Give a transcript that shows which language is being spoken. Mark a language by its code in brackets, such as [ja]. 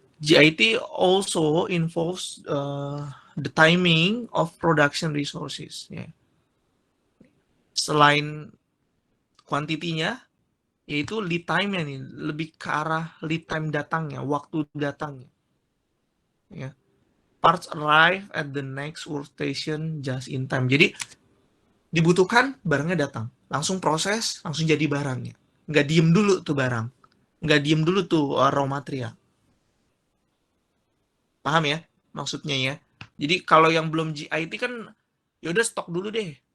[en] JIT also involves the timing of production resources ya. [id] Selain kuantitinya, yaitu lead time-nya nih, lebih ke arah lead time datangnya, waktu datangnya. Ya. [en] Parts arrive at the next workstation just in time. [id] Jadi dibutuhkan, barangnya datang. Langsung proses, langsung jadi barangnya. Nggak diem dulu tuh barang. Nggak diem dulu tuh raw material. Paham ya maksudnya ya? Jadi kalau yang belum GIT kan yaudah stok dulu deh.